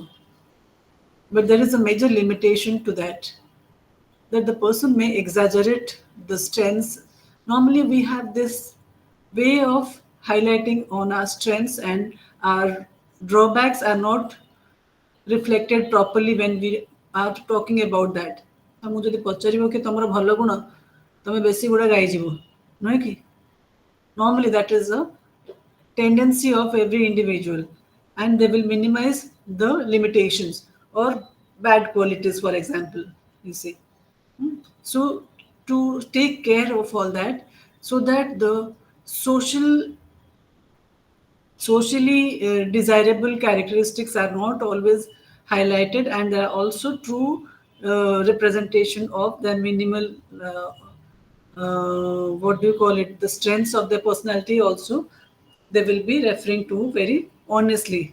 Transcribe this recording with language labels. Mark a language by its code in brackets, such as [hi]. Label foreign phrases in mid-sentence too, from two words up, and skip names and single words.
[en] But there is a major limitation to that the person may exaggerate the strengths. Normally, we have this way of highlighting on our strengths, and our drawbacks are not reflected properly when we are talking about that. [or] ଆମକୁ ଯଦି ପଚାରିବ କି ତମର ଭଲ ଗୁଣ ତମେ ବେଶୀ ଗୁଡ଼ା ଗାଇଯିବ ନୁହେଁ କି? [en] Normally, that is a tendency of every individual, and they will minimize the limitations or bad qualities, for example. You see. So to take care of all that, so that the socially desirable characteristics are not always highlighted, and they are also true representation of the minimal what do you call it, the strengths of their personality also they will be referring to very honestly.